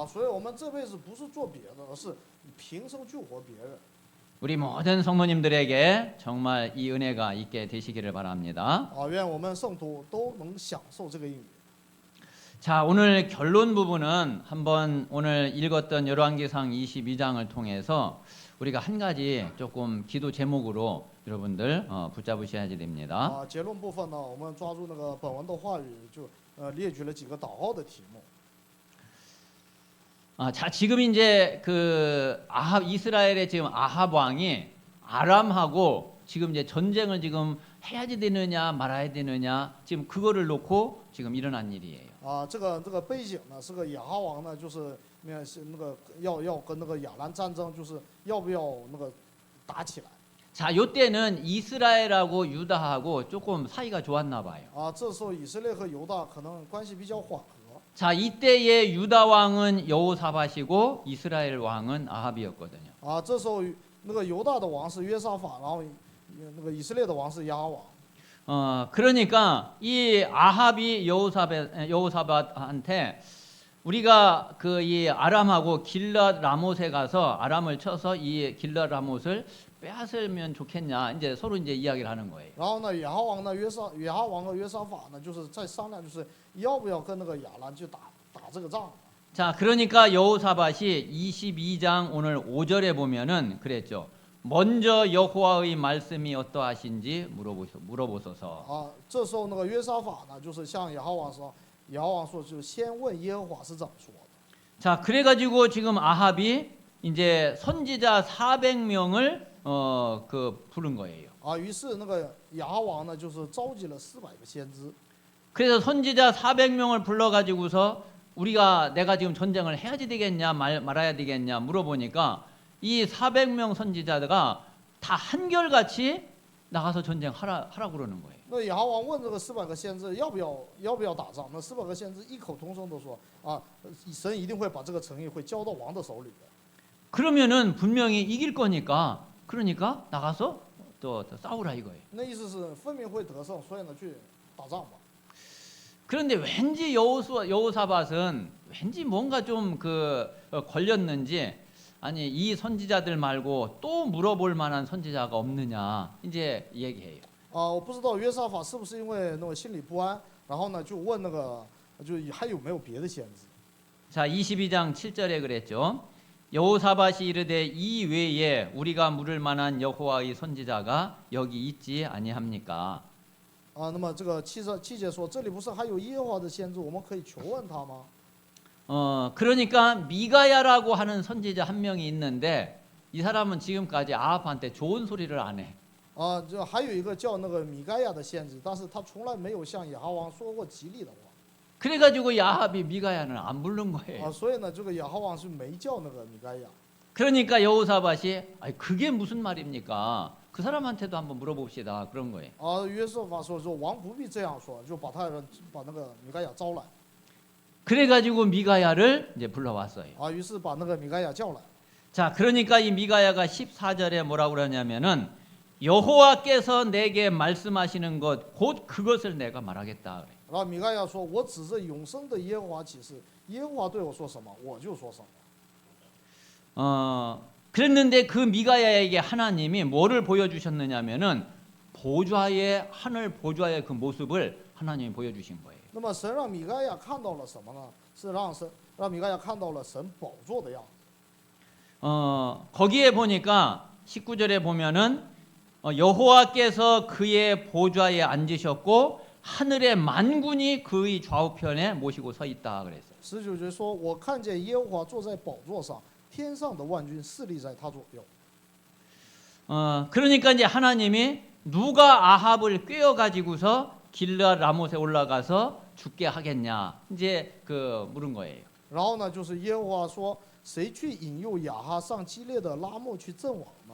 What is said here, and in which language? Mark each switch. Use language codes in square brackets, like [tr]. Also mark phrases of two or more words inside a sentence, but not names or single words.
[zh] 所以我们这辈子不是做别的，而是平生救活别人。 [ko] 우리 모든 성도님들에게 정말 이 은혜가 있게 되시기를 바랍니다. [zh] 愿我们圣徒都能享受这个应允。 [ko] 자, 오늘 결론 부분은 한번 오늘 읽었던 열왕기상 22장을 통해서 우리가 한 가지 조금 기도 제목으로 여러분들 붙잡으셔야 됩니다. [zh] 结论部分呢，我们抓住那个本文的话语，就列举了几个祷告的题目。 [ko] 자, 지금 이제 그 이스라엘의 지금 아합 왕이 아람하고 지금 이제 전쟁을 지금 해야지 되느냐 말아야 되느냐 지금 그거를 놓고 지금 일어난 일이에요. [zh] 这个背景呢是个亚哈王呢，就是那个要跟那个亚兰战争，就是要不要那个打起来。 [ko] 자, 요때는 이스라엘하고 유다하고 조금 사이가 좋았나 봐요. [zh] 这时候以色列和犹大可能关系比较缓和。 [ko] 자, 이때의 유다 왕은 여호사밧이고 이스라엘 왕은 아합이었거든요. [zh] 这时候那个犹大的王是约沙法，然后那个以色列的王是亚哈王。 [ko] 그러니까 이 아합이 여호사밧한테 우리가 그 이 아람하고 길랏 라못에 가서 아람을 쳐서 이 길랏 라못을 빼앗으면 좋겠냐 이제 서로 이제 이야기를 하는 거예요. [zh] 然后呢，亚哈王和约沙法呢，就是在商量，就是要不要跟那个亚兰去打这个仗。 [ko] 자, 그러니까 여호사밧이 22장 오늘 5절에 보면은 그랬죠. 먼저 여호와의 말씀이 어떠하신지 물어보소서. [zh] 这时候那个约沙法呢，就是向亚哈王说，就先问耶和华是怎么说的。 [ko] 자, 그래가지고 지금 아합이 이제 선지자 400명을 그 부른 거예요. [zh] 于是那个亚哈王呢，就是召集了400个先知。 [ko] 그래서 선지자 400명을 불러가지고서 내가 지금 전쟁을 해야지 되겠냐 말아야 되겠냐 물어보니까 이 400명 선지자가 다 한결같이 나가서 전쟁하라고 그러는 거예요. [zh] 那亚哈王问这个400个先知要不要打仗？那400个先知异口同声都说神一定会把这个城邑会交到王的手里的。 [ko] 그러면은 분명히 이길 거니까 그러니까 나가서 또 싸우라 이거예요. [zh] 那意思是分明会得胜，所以呢去打仗吧。 [ko] 그런데 왠지 여호사밧은 왠지 뭔가 좀 걸렸는지 아니 이 선지자들 말고 또 물어볼 만한 선지자가 없느냐 이제 얘기해요. [zh] 我不知道约沙法是不是因为那个心里不安，然后呢就问那个，就还有没有别的先知？ [ko] 자 22장 7절에 그랬죠. 여호사밧이 이르되 이 외에 우리가 물을 만한 여호와의 선지자가 여기 있지 아니합니까? [zh] 那么这个7节说，这里不是还有耶和华的先知，我们可以求问他吗？ [ko] 그러니까 미가야라고 하는 선지자 한 명이 있는데 이 사람은 지금까지 아합한테 좋은 소리를 안 해. [zh] 这还有一个叫那个米该亚的先知，但是他从来没有向亚哈王说过吉利的话。 [ko] 그래가지고 야합이 미가야는 안 부른 거예요. [zh] 所以呢，这个亚哈王是没叫那个米该亚。 [ko] 그러니까 여호사밧이 아니 그게 무슨 말입니까? 그 사람한테도 한번 물어봅시다 그런 거예요. [zh] 约瑟法说王不必这样说，就把那个米该亚招来。 [ko] 그래가지고 미가야를 이제 불러왔어요. [zh] 于是把那个米该亚叫来。 [ko] 자, 그러니까 이 미가야가 14절에 뭐라고 그러냐면은 여호와께서 내게 말씀하시는 것 곧 그것을 내가 말하겠다 그래. [zh] 然后米该亚说：“我指着永生的耶和华起誓，耶和华对我说什么，我就说什么。” [ko] 그랬는데 그 미가야에게 하나님이 뭐를 보여주셨느냐면은 보좌의 하늘 보좌의 그 모습을 하나님이 보여주신 거예요. [zh] 那么神让米该亚看到了什么呢？是让米该亚看到了神宝座的样子。 [ko] 거기에 보니까 19절에 보면은 여호와께서 그의 보좌에 앉으셨고 하늘의 만군이 그의 좌우편에 모시고 서 있다 그랬어요. [zh] 19 节说：“我看见耶和华坐在宝座上，天上的万军侍立在他左右。” [ko] 그러니까 이제 하나님이 누가 아합을 꿰어 가지고서 길르앗 라못에 올라가서 죽게 하겠냐 이제 그 물은 거예요. [zh] 然后呢，就是耶和华说：“谁去引诱亚哈上基列的拉末去阵亡呢？”